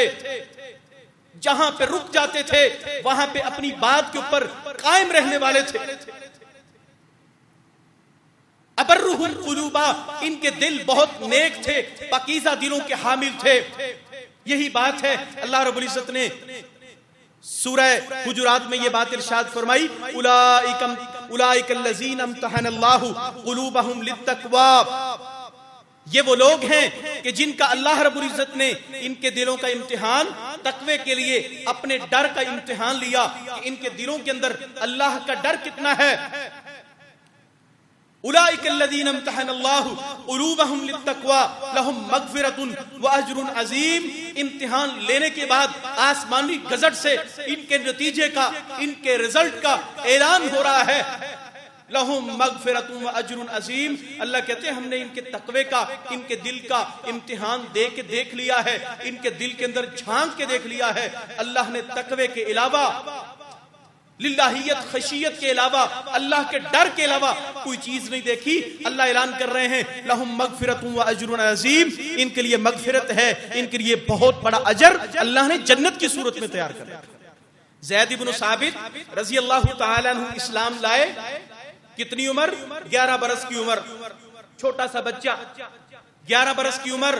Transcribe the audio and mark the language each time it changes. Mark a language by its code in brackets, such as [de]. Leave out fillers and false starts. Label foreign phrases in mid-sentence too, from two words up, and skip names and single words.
[hi] जहां पे रुक जाते थे वहां पे अपनी बात के ऊपर कायम रहने वाले थे। [ar] أبرهم قلوبا, [hi] इनके दिल बहुत नेक थे, पाकीज़ा दिलों के हामिल थे। यही बात है [ar] الله رب العزة [hi] ने सूरह हुजुरात में ये बात इरशाद फरमाई, [ar] أولئك الذين امتحن الله قلوبهم للتقوى. [hi] ये वो लोग हैं कि जिनका [ar] الله رب العزة [hi] ने इनके दिलों का इम्तिहान तकवे के लिए, अपने डर का इम्तिहान लिया कि इनके दिलों के अंदर अल्लाह का डर कितना है। [ar] أولئك الذين امتحن الله قلوبهم للتقوى لهم مغفرة وأجر عظيم. [hi] इम्तिहान लेने के बाद आसमानी गजट से इनके नतीजे का, इनके रिजल्ट का ऐलान हो रहा है, [ar] لهم مغفرة وأجر عظيم. [hi] अल्लाह कहते हैं हमने इनके तकवे का, इनके दिल का इम्तिहान देख लिया है, इनके दिल के अंदर झांक के देख लिया है। अल्लाह ने तकवे के अलावा, लिल्लाहियत खशियत के अलावा, अल्लाह के डर के अलावा कोई चीज नहीं देखी। अल्लाह ऐलान कर रहे हैं [ar] لهم مغفرة وأجر عظيم, [hi] इनके लिए मग़फ़िरत है, इनके लिए बहुत बड़ा अजर अल्लाह ने जन्नत की सूरत में तैयार कर रखा। ज़ैद इब्न साबित [ar] رضي الله تعالى عنه [hi] इस्लाम लाए। कितनी उम्र? 11 बरस की उम्र, छोटा सा बच्चा, 11 बरस की उम्र।